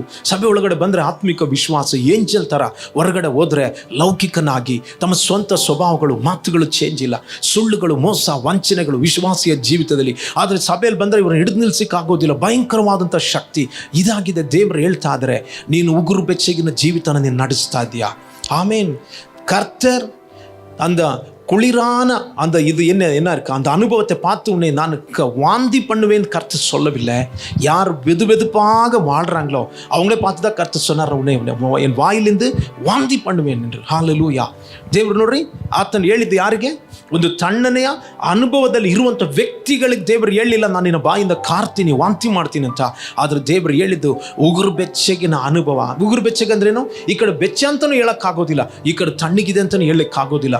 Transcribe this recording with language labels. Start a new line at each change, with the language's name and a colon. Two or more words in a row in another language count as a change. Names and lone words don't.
Kannada: ಸಭೆ ಒಳಗಡೆ ಬಂದರೆ ಆತ್ಮಿಕ ವಿಶ್ವಾಸ ಏಂಜಲ್ ಥರ, ಹೊರಗಡೆ ಹೋದರೆ ಲೌಕಿಕನಾಗಿ ತಮ್ಮ ಸ್ವಂತ ಸ್ವಭಾವಗಳು, ಮಾತುಗಳು ಚೇಂಜ್ ಇಲ್ಲ. ಸುಳ್ಳುಗಳು, ಮೋಸ, ವಂಚನೆಗಳು ವಿಶ್ವಾಸಿಯ ಜೀವಿತದಲ್ಲಿ. ಆದರೆ ಸಭೆಯಲ್ಲಿ ಬಂದರೆ ಇವ್ರನ್ನ ಹಿಡಿದು ನಿಲ್ಲಿಸೋಕ್ಕಾಗೋದಿಲ್ಲ. ಭಯಂಕರವಾದಂಥ ಶಕ್ತಿ ಇದಾಗಿದೆ. ದೇವರು ಹೇಳ್ತಾ ಇದ್ದಾರೆ, ನೀನು ಉಗುರು ಬೆಚ್ಚಗಿನ ಜೀವಿತನ ನೀನು ನಡೆಸ್ತಾ ಇದೆಯಾ.
Tamil: ஆமேன். கர்த்தர் அந்த குளிரான இது என்ன இருக்கு, அந்த அனுபவத்தை பார்த்து உன்னை நான் வாந்தி பண்ணுவேன்னு கர்த்தர் சொல்லவில்லை. யார் வெதுவெதுப்பாக வாழ்கிறாங்களோ அவங்களே பார்த்து தான் கர்த்தர் சொன்னார், உன்னை என் வாயிலிருந்து வாந்தி பண்ணுவேன் என்று. ஹalleluya.
Kannada: ದೇವರು ನೋಡ್ರಿ, ಆತನು ಹೇಳಿದ್ದು ಯಾರಿಗೆ? ಒಂದು ತಣ್ಣನೆಯ ಅನುಭವದಲ್ಲಿ ಇರುವಂಥ ವ್ಯಕ್ತಿಗಳಿಗೆ ದೇವರು ಹೇಳಿಲ್ಲ, ನಾನು ನಿನ್ನ ಬಾಯಿಂದ ಕಾರ್ತೀನಿ, ವಾಂತಿ ಮಾಡ್ತೀನಿ ಅಂತ. ಆದರೆ ದೇವರು ಹೇಳಿದ್ದು ಉಗುರು ಬೆಚ್ಚಗಿನ ಅನುಭವ. ಉಗುರು ಬೆಚ್ಚಗಂದ್ರೇನು? ಈ ಕಡೆ ಬೆಚ್ಚ ಅಂತಲೂ ಹೇಳೋಕ್ಕಾಗೋದಿಲ್ಲ, ಈ ಕಡೆ ತಣ್ಣಗಿದೆ ಅಂತಲೂ ಹೇಳೋಕ್ಕಾಗೋದಿಲ್ಲ.